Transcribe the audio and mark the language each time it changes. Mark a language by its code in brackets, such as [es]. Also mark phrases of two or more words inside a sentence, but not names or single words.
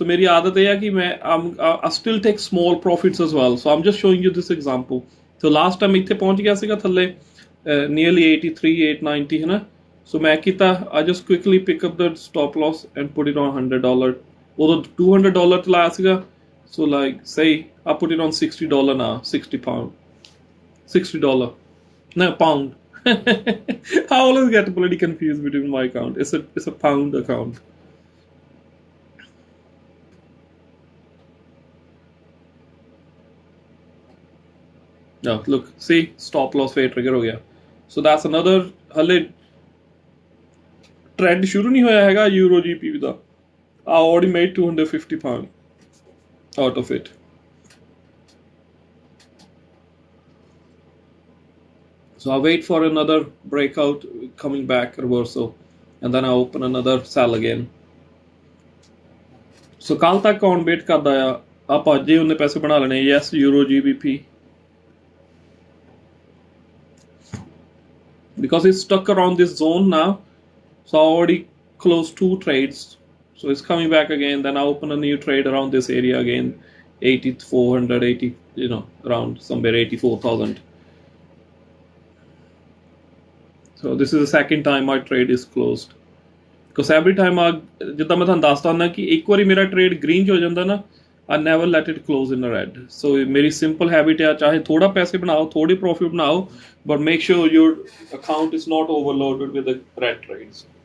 [pa] ਮੇਰੀ ਆਦਤ ਇਹ ਆ ਕਿ ਮੈਂ [en] I still take small profits as well so I'm just showing you this example so last time [pa] ਇੱਥੇ ਪਹੁੰਚ ਗਿਆ ਸੀਗਾ ਥੱਲੇ [en] nearly 83 890 [pa] ਹੈ ਨਾ ਸੋ ਮੈਂ ਕੀਤਾ [en] I just quickly pick up the stop loss and put it on $100 [pa] ਉਦੋਂ $200 ਤੇ ਲਾਇਆ ਸੀਗਾ [en] so like say I put it on $60 now 60 pound $60 no pound I always get bloody confused between my account it's a pound account no look see stop loss fade trigger [pa] ਹੋ ਗਿਆ [en] so that's another [pa] ਹਾਲੇ trend ਸ਼ੁਰੂ ਨਹੀਂ ਹੋਇਆ ਹੈਗਾ [en] euro GBP da I already made 250 pound out of it so I wait for another breakout coming back reversal and then I open another sell again so [pa] ਕੱਲ ਤੱਕ [en] on wait [pa] ਕਰਦਾ ਆ ਆਪਾਂ ਅੱਜ ਹੀ ਉਹਨੇ ਪੈਸੇ ਬਣਾ ਲੈਣੇ [en] yes euro GBP because it's stuck around this zone now so I already closed 2 trades so it's coming back again then I open a new trade around this area again 8480 you know around somewhere 84,000 so this is the second time my trade is closed because every time [pa] ਜਿੱਦਾਂ ਮੈਂ ਤੁਹਾਨੂੰ ਦੱਸਦਾ ਹੁੰਦਾ ਕਿ ਇੱਕ ਵਾਰੀ ਮੇਰਾ ਟ੍ਰੇਡ ਗ੍ਰੀਨ 'ਚ ਹੋ ਜਾਂਦਾ ਨਾ [en] I never let it close in a red so [pa] ਮੇਰੀ simple habit ਹੈ ਚਾਹੇ ਥੋੜਾ ਪੈਸੇ ਬਣਾਓ ਥੋੜੀ profit ਬਣਾਓ [en] but make sure your account is not overloaded with the red trades